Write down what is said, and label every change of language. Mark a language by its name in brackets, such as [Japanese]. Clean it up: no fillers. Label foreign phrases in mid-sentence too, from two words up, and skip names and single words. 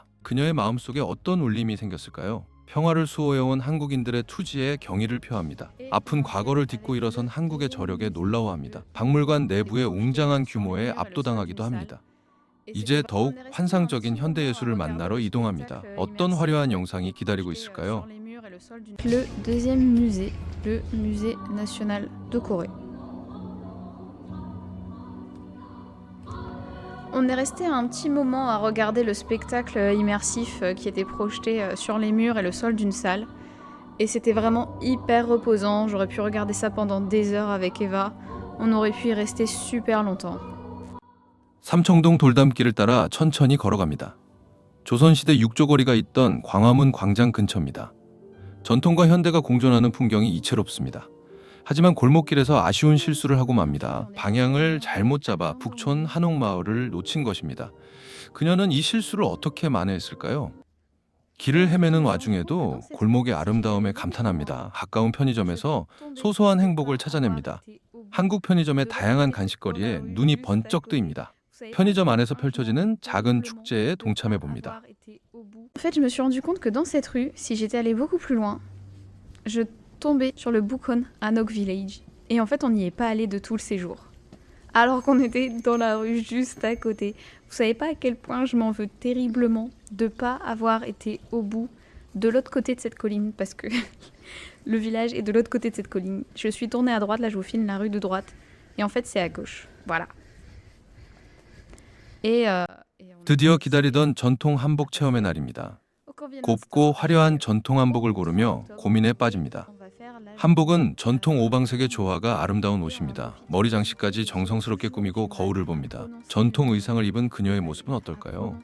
[Korean] 그녀의 마음속에 어떤 울림이 생겼을까요? 평화를 수호해온 한국인들의 투지에 경의를 표합니다. 아픈 과거를 딛고 일어선 한국의 저력에 놀라워합니다. 박물관 내부의 웅장한 규모에 압도당하기도 합니다. 이제 더욱 환상적인 현대예술을 만나러 이동합니다. 어떤 화려한 영상이 기다리고 있을까요? [French] Le deuxième musée, le musée national de Corée. On est resté un petit moment à regarder le spectacle immersif qui était projeté sur les murs et le sol d'une salle. Et c'était vraiment hyper reposant. J'aurais pu regarder ça pendant des heures avec Eva. On aurait pu y rester super longtemps. [Korean] 삼청동 돌담길을 따라 천천히 걸어갑니다. 조선시대 육조거리가 있던 광화문 광장 근처입니다. 전통과 현대가 공존하는 풍경이 이채롭습니다. 하지만 골목길에서 아쉬운 실수를 하고 맙니다. 방향을 잘못 잡아 북촌 한옥마을을 놓친 것입니다. 그녀는 이 실수를 어떻게 만회했을까요? 길을 헤매는 와중에도 골목의 아름다움에 감탄합니다. 가까운 편의점에서 소소한 행복을 찾아냅니다. 한국 편의점의 다양한 간식거리에 눈이 번쩍 뜨입니다. 편의점 안에서 펼쳐지는 작은 축제에 동참해 봅니다. [French] En fait, je me suis rendu compte que dans cette rue, si j'étais allée beaucoup plus loin, je tombais sur le Bukon à Nok Village. Et en fait, on n'y est pas allé de tout le séjour. Alors qu'on était dans la rue juste à côté. Vous savez pas à quel point je m'en veux terriblement de pas avoir été au bout de l'autre côté de cette colline parce que le village est de l'autre côté de cette colline. Je suis tournée à droite, là je vous filme la rue de droite. Et en fait, c'est à gauche. Voilà. [Korean] 드디어 기다리던 전통 한복 체험의 날입니다. 곱고 화려한 전통 한복을 고르며 고민에 빠집니다. 한복은 전통 오방색의 조화가 아름다운 옷입니다. 머리 장식까지 정성스럽게 꾸미고 거울을 봅니다. 전통 의상을 입은 그녀의 모습은 어떨까요?